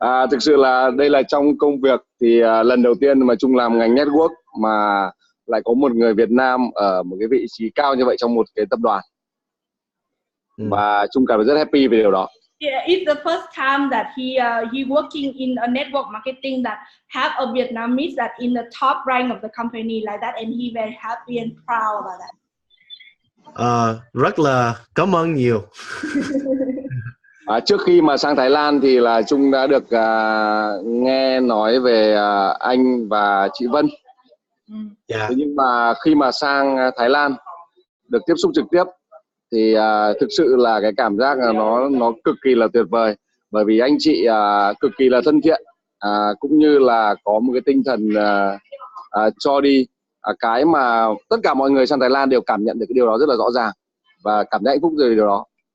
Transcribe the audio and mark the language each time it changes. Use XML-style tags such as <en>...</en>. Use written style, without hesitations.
<vi>Thực sự là đây là trong công việc thì lần đầu tiên mà Trung làm ngành network mà lại có một người Việt Nam ở một cái vị trí cao như vậy trong một cái tập đoàn, và Trung cảm thấy rất happy về điều đó.</vi> <en>Yeah, it's the first time that he working in a network marketing that have a Vietnamese that in the top rank of the company like that, and he very happy and proud about that.</en> <vi>Rất là cảm ơn nhiều. Trước khi mà sang Thái Lan thì là Trung đã được nghe nói về anh và chị Vân.</vi> <en>Yeah.</en> <vi>Thế nhưng mà khi mà sang Thái Lan được tiếp xúc trực tiếp thì thực sự là cái cảm giác là nó cực kỳ là tuyệt vời, bởi vì anh chị cực kỳ là thân thiện, cũng như là có một cái tinh thần cho đi, cái mà tất cả mọi người sang Thái Lan đều cảm nhận được cái điều đó rất là rõ ràng và cảm thấy hạnh phúc về điều đó.</vi>